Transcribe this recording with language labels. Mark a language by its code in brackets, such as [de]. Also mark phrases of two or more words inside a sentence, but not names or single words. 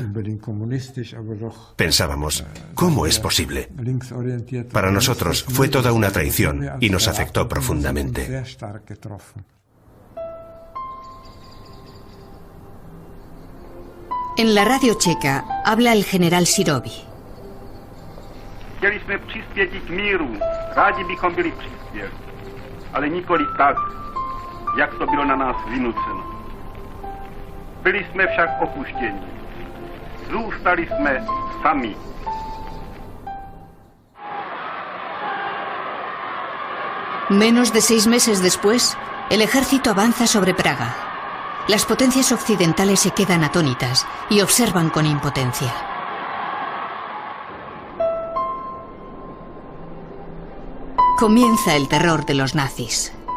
[es] Pensábamos, ¿cómo es posible? Para nosotros fue toda una traición y nos afectó profundamente. En la radio checa habla el general Sirovi. [cs] Chtěli jsme přispěti k míru, rádi bychom byli přispěli, ale nikoli tak, jak to bylo na nás vynuceno. Byli jsme však opuštěni. Zůstali jsme sami. [es] Menos de 6 meses después, el ejército avanza sobre Praga. Las potencias occidentales se quedan atónitas y observan con impotencia. Comienza el terror de los nazis.